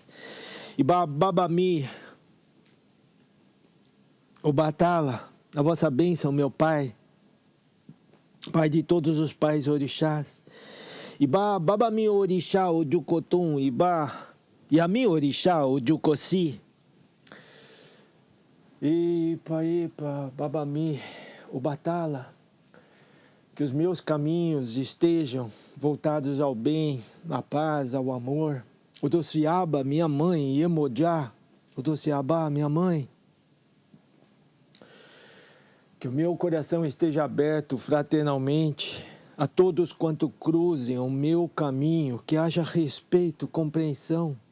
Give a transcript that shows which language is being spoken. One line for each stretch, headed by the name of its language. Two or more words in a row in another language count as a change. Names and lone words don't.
Yoruba: Iba Babami,
Portuguese: Obatala, a vossa bênção, meu Pai, Pai de todos os pais orixás.
Yoruba: Iba babami orixá o Jucotum, Iba Yami orixá o Jucosi. Ipa babami o Batala.
Portuguese: Que os meus caminhos estejam voltados ao bem, à paz, ao amor.
Yoruba: O Dociaba,
Portuguese: minha mãe, Yemojá,
Yoruba: o Dociaba,
Portuguese: minha mãe. Que o meu coração esteja aberto fraternalmente a todos quanto cruzem o meu caminho, que haja respeito, compreensão.